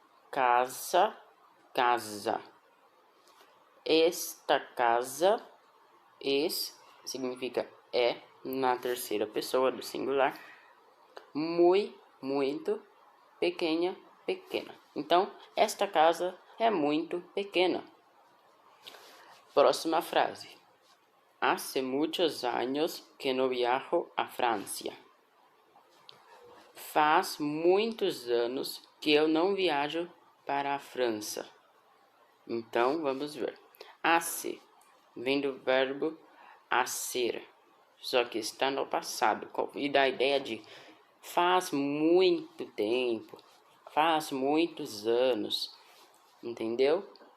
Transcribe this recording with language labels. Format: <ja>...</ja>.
<es>Casa, casa. Esta casa.</es> <pt>Significa é na terceira pessoa do singular. Muito. Pequena, pequena. Então, esta casa é muito pequena. Próxima frase.</pt> <es>Hace muchos años que no viajo a Francia.</es> <pt>Faz muitos anos que eu não viajo para a França. Então, vamos ver. Hace vem do verbo hacer, só que está no passado. E dá a ideia de faz muito tempo, faz muitos anos. Entendeu?</pt>